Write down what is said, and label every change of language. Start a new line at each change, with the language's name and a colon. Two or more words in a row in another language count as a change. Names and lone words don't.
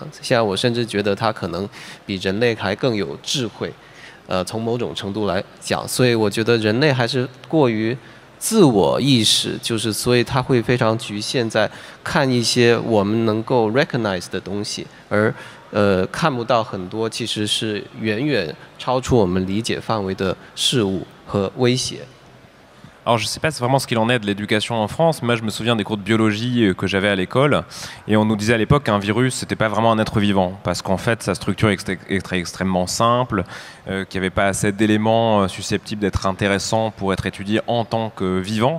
Chinese: 现在我甚至觉得它可能比人类还更有智慧，从某种程度来讲，所以我觉得人类还是过于自我意识，就是所以它会非常局限在看一些我们能够 recognize 的东西，而看不到很多其实是远远超出我们理解范围的事物和威胁。
French: Alors je ne sais pas vraiment ce qu'il en est de l'éducation en France. Moi je me souviens des cours de biologie que j'avais à l'école et on nous disait à l'époque qu'un virus c'était pas vraiment un être vivant parce qu'en fait sa structure est extrêmement simple, qu'il n'y avait pas assez d'éléments susceptibles d'être intéressants pour être étudiés en tant que vivant.